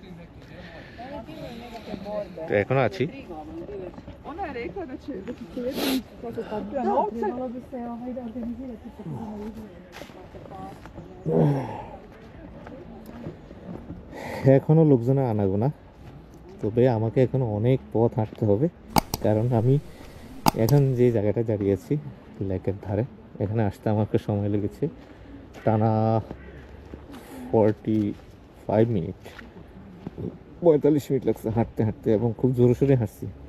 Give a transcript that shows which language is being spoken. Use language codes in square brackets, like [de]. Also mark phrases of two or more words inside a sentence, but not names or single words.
[bn] তো এখনো আছি। [hr] Ona je rekla da će se jednom kako kupila novce. Trebalo bi se organizirati sa [bn] এখনো লোকজনের আনাগোনা, তবে আমাকে এখনো অনেক পথ হাঁটতে হবে, কারণ আমি এখন যে জায়গাটা দাঁড়িয়ে আছি লেকের ধারে, এখানে আসতে আমাকে সময় লেগেছে টানা 45 মিনিট, 45 মিনিট লাগছে হাঁটতে হাঁটতে, এবং খুব জোরে সোরে হাঁটছি।